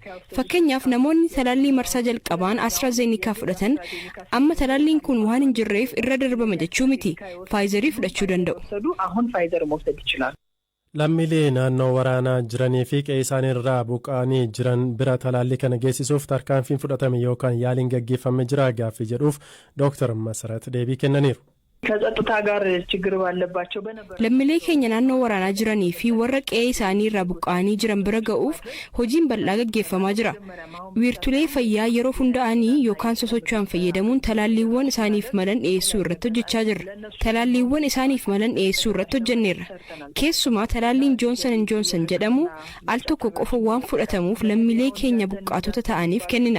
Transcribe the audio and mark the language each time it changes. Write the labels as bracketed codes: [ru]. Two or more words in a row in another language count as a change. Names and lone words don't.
[om] Fakkeenyaaf namoonni talaallii marsaa jalqabaan AstraZeneca fudhatan amma talaalliin kun waan hin jirreef irra darbama jechuu miti. Pfizerii fudhachuu danda'u. Lammiilee naannoo waraanaa jiranii fi qe'ee isaanii irraa buqqa'anii jiran bira talaallii kana geessisuuf tarkaanfiin fudhatame yookaan yaaliin gaggeeffame jira gaaffii jedhuuf Dr. Masarat deebii kennaniiru. [am] ከጸጥታ ጋር ችግር ባለባቸው በነበር [om] ለምሌ keenya naannoo waraanaa jiranii fi warra qe'ee isaanii irraa buqqa'anii jiran bira ga'uuf hojiin bal'aa gaggeeffamaa jira. Wiirtulee fayyaa yeroo hunda'anii yookaan sosocho'an fayyadamuun talaalliiwwan isaaniif malan dhiyeessuu irratti hojjechaa jirra. Talaalliiwwan isaaniif malan dhiyeessuu irratti hojjenneerra. Keessumaa talaalliin Johnson & Johnson jedhamu al tokko qofa waan fudhatamuuf lammiilee keenya buqqaatota ta'aniif kennina.